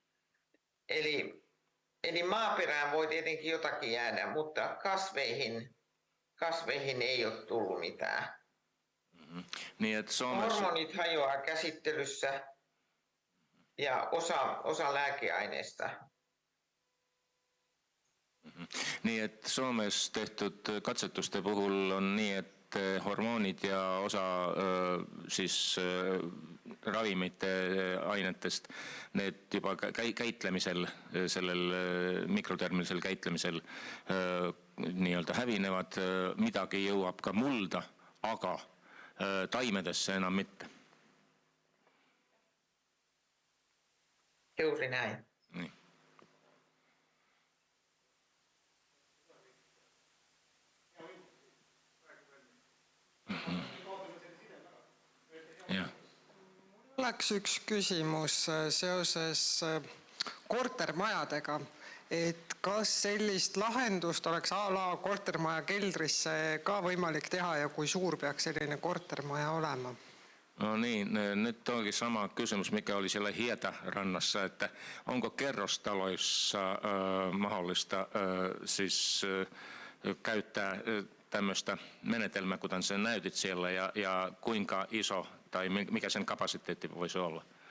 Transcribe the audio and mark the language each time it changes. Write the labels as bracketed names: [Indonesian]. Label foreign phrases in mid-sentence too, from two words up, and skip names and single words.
[Finnish] Eli maaperään voi tietenkin jotakin jäädä, mutta kasveihin ei ole tullut mitään. Niin, että Suomessa... Hormonit hajoaa käsittelyssä ja osa lääkeaineista. Niin, että Suomessa [Estonian] tehtud katsetuste puhul on nii, et hormoonid ja osa siis ravimite ainetest, need juba käitlemisel, sellel mikrotermilisel käitlemisel nii-öelda hävinevad, midagi jõuab ka mulda, aga taimedesse enam mitte. [Finnish] Juuri näin. Niin. [Estonian] Oleks üks küsimus seoses kortermajadega, et kas sellist lahendust oleks a la kortermaja keldrisse ka võimalik teha ja kui suur peaks selline kortermaja olema? [Finnish] No niin, nyt onkin sama kysymys, mikä oli siellä Hietarannassa, että onko kerrostaloissa mahdollista siis käyttää tämmöistä menetelmää, kuten sen näytit siellä, ja kuinka iso tai mikä sen kapasiteetti voisi olla?